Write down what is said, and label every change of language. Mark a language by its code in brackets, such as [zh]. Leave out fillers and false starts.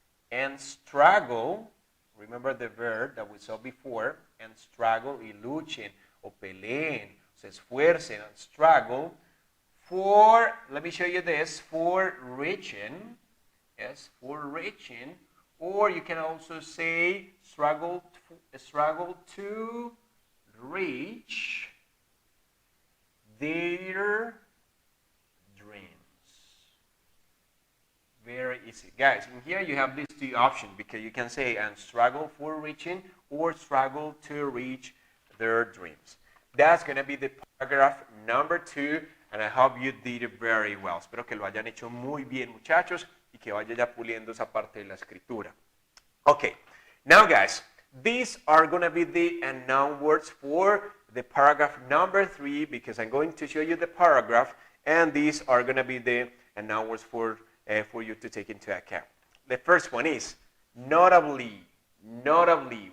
[en] And struggle, remember the verb that we saw before, and struggle, [es] y luchen, o peleen, se esfuercen, [en] and struggle, for, let me show you this, for reaching, yes, for reaching, or you can also say struggle to reach their dreams. Very easy. Guys, in here you have these two options because you can say and struggle for reaching or struggle to reach their dreams. That's going to be the paragraph number 2 and I hope you did it very well. [es] Espero que lo hayan hecho muy bien, muchachos. Y que vaya ya puliendo esa parte de la escritura. [en] Okay, now guys, these are going to be the noun words for the paragraph number 3 because I'm going to show you the paragraph and these are going to be the noun words for you to take into account. The first one is notably. Notably.